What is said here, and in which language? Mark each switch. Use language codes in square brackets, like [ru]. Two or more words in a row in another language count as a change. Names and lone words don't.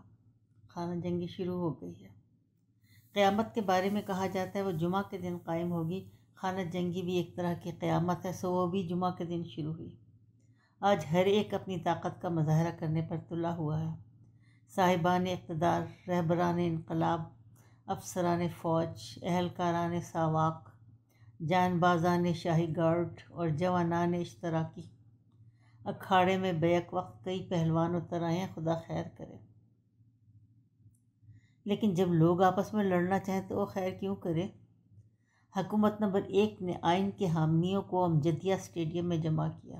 [ur] خانہ جنگی شروع ہو گئی ہے۔ قیامت کے بارے میں کہا جاتا ہے وہ جمعہ کے دن قائم ہوگی۔ خانہ جنگی بھی ایک طرح کی قیامت ہے، سو وہ بھی جمعہ کے دن شروع ہوئی۔ آج ہر ایک اپنی طاقت کا مظاہرہ کرنے پر تلا ہوا ہے۔ صاحبان اقتدار، رہبران انقلاب، افسران فوج، اہلکاران ساواک، جان بازان شاہی گارڈ اور جوانان اشتراکی، اکھاڑے میں بیک وقت کئی پہلوان اتر آئے ہیں، خدا خیر کرے۔ لیکن جب لوگ آپس میں لڑنا چاہیں تو وہ خیر کیوں کرے؟ حکومت نمبر 1 نے آئین کے حامیوں کو امجدیہ اسٹیڈیم میں جمع کیا۔